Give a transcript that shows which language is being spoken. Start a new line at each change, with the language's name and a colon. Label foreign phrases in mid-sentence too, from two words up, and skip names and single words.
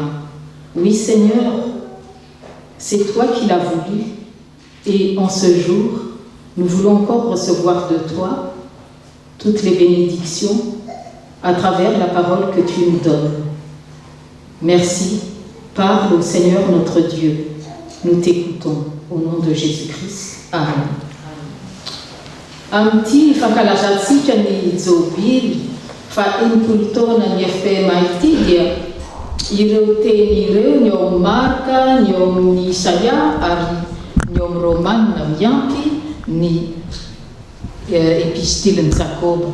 French: Oui Seigneur, c'est toi qui l'as voulu et en ce jour, nous voulons encore recevoir de toi toutes les bénédictions à travers la parole que tu nous donnes. Merci, parle au Seigneur notre Dieu. Nous t'écoutons au nom de Jésus-Christ. Amen.
Malagasy: Amty fankalazantsika ny jobily fa enimpolo taona ny FPMA ity dia ireo teny ireo ny ao amin'ny Marka, ny ao amin'ny Isaia ary ny ao amin'ny Romanina miampy ny epistiliny Jakoba.